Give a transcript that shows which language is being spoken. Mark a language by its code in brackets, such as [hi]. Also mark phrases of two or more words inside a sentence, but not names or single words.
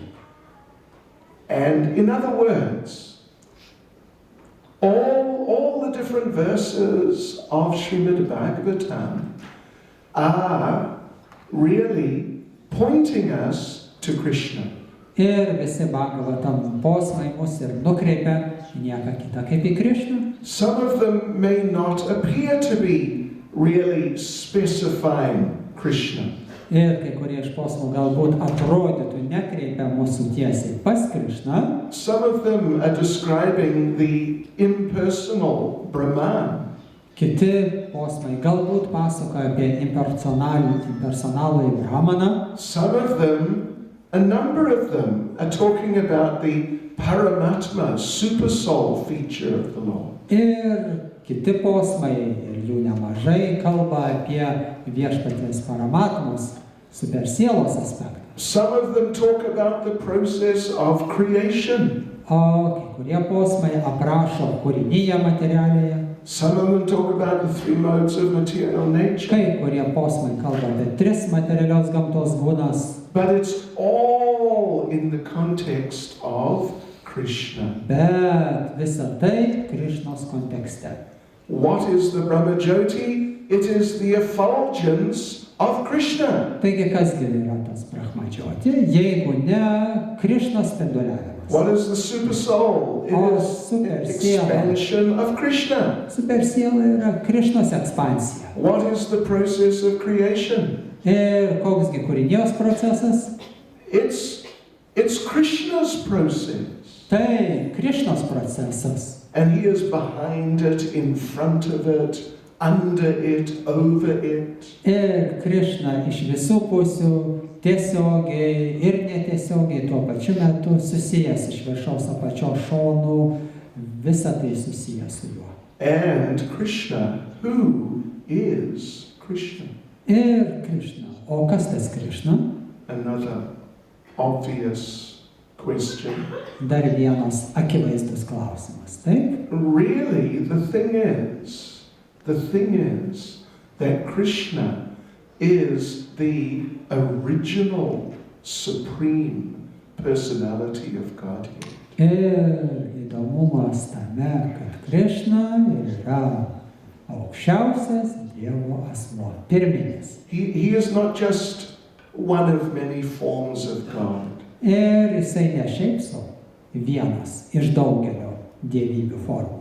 [en] And in other words, all the different verses of Srimad Bhagavatam are really pointing us to Krishna. [lt] Ir visi Bhagavatam posmai mus ir nukreipia į nieką kitą kaip į Krišną. [en] Some of them may not appear to be really specifying Krishna. [lt] Ir kai kurie iš posmų galbūt atrodytų nekreipia mūsų tiesiai pas Krišną. [en] Some of them are describing the impersonal Brahman. [lt] Kiti posmai galbūt pasakoja apie impersonalų Brahmaną. [en] Some of them, a number of them, are talking about the Paramatma, supersoul feature of the Lord. [lt] Ir kiti posmai, ir jų nemažai, kalba apie viešpaties Paramatmos supersielos aspektą. [en] Some of them talk about the process of creation. [lt] O kai kurie posmai aprašo kūrinyje materialėje. [en] Some of them talk about the 3 modes of material nature. [lt] Kai kurie posmai kalba apie 3 materialios gamtos būdas. [en] But it's all in the context of Krishna. [lt] Bet visa tai Krišnos kontekste. [en] What is the Brahmajyoti? It is the effulgence of Krishna. [lt] Taigi kasgi yra tas Brahmajyoti, jeigu ne Krišnos spinduliavimas. [en] What is the super soul? It is the expansion of Krishna. [lt] Supersiela yra Krišnos ekspansija. [en] What is the process of creation? [lt] Ir koksgi kūrinijos procesas? [en] It's Krishna's process. [lt] Tai Krišnos procesas. [en] And he is behind it, in front of it, under it, over it. [lt] Ir Krišna iš visų pusių tiesiogiai ir netiesiogiai tuo pačiu metu susijęs iš viršaus apačios šonų, visa tai susiję su juo. [en] And Krishna. Who is Krishna? [lt] Ir Krišna. O kas tas Krišna? [en] Another obvious question. [lt] Dar vienas akivaizdus klausimas. Taip? [en] Really, the thing is that Krishna is the original supreme personality of Godhead. [lt] Ir įdomumas tame, kad Krišna yra aukščiausias Dievo asmuo, pirminis. [en] He is not just one of many forms of God. [lt] Ir jisai ne šiaip sau vienas iš daugelio dievybių formų.